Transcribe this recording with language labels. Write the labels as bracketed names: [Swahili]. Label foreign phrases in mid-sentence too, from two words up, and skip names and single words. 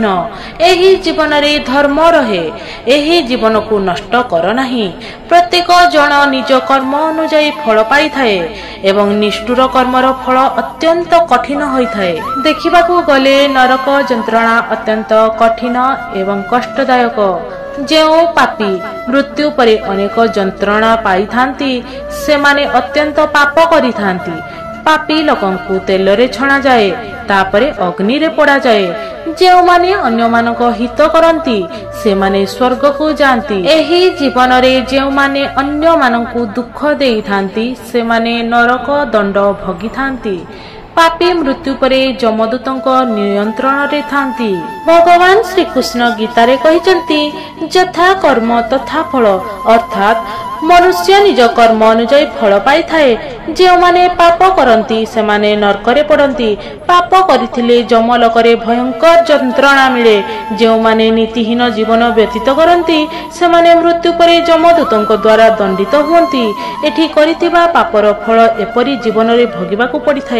[Odia] ଏହି ଜୀବନ ରେ ଧର୍ମ ରହେ। ଏହି ଜୀବନ କୁ ନଷ୍ଟ କର ନାହିଁ। ପ୍ରତ୍ୟେକ ଜନ ନିଜ କର୍ମ ଅନୁଯାୟୀ ଫଳ ପାଇ ଥାଏ ଏବଂ ନିଷ୍ଠୁର କର୍ମର ଫଳ ଅତ୍ୟନ୍ତ କଠିନ ହୋଇ ଥାଏ। ଦେଖିବାକୁ ଗଲେ ନର୍କ ଯନ୍ତ୍ରଣା ଅତ୍ୟନ୍ତ କଠିନ ଏବଂ କଷ୍ଟଦାୟକ। ଯେଉଁ ପାପୀ ମୃତ୍ୟୁ ପରେ ଅନେକ ଯନ୍ତ୍ରଣା ପାଇ ଥାଆନ୍ତି ସେମାନେ ଅତ୍ୟନ୍ତ ପାପ କରି ଥାଆନ୍ତି। ପାପୀ ଲୋକଙ୍କୁ ତେଲରେ ଛଣା ଯାଏ ତାପରେ ଅଗ୍ନି ରେ ପୋଡ଼ା ଯାଏ। ଯେଉଁ ମାନେ ଅନ୍ୟ ମାନଙ୍କ ହିତ କରନ୍ତି ସେମାନେ ସ୍ୱର୍ଗ କୁ ଯାଆନ୍ତି। ଏହି ଜୀବନ ରେ ଯେଉଁ ମାନେ ଅନ୍ୟ ମାନଙ୍କୁ ଦୁଃଖ ଦେଇ ଥାଆନ୍ତି ସେମାନେ ନର୍କ ଦଣ୍ଡ ଭୋଗି ଥାଆନ୍ତି। ପାପୀ ମୃତ୍ୟୁ ପରେ ଯମଦୂତଙ୍କ ନିୟନ୍ତ୍ରଣ ରେ ଥାଆନ୍ତି। ଭଗବାନ ଶ୍ରୀ କୃଷ୍ଣ ଗୀତା ରେ କହିଛନ୍ତି ଯଥା କର୍ମ ତଥା ଫଳ ଅର୍ଥାତ ମନୁଷ୍ୟ ନିଜ କର୍ମ ଅନୁଯାୟୀ ଫଳ ପାଇ ଥାଏ। ଯେ ମାନେ ପାପ କରନ୍ତି ସେମାନେ ନର୍କରେ ପଡ଼ନ୍ତି। ପାପ କରିଥିଲେ ଯମଲୋକରେ ଭୟଙ୍କର ଯନ୍ତ୍ରଣା ମିଳେ। ଯେ ମାନେ ନୀତିହୀନ ଜୀବନ ବ୍ୟତୀତ କରନ୍ତି ସେମାନେ ମୃତ୍ୟୁ ପରେ ଯମଦୂତଙ୍କ ଦ୍ୱାରା ଦଣ୍ଡିତ ହୁଅନ୍ତି। ଏଠି କରିଥିବା ପାପର ଫଳ ଏପରି ଜୀବନ ରେ ଭୋଗିବାକୁ ପଡ଼ିଥାଏ।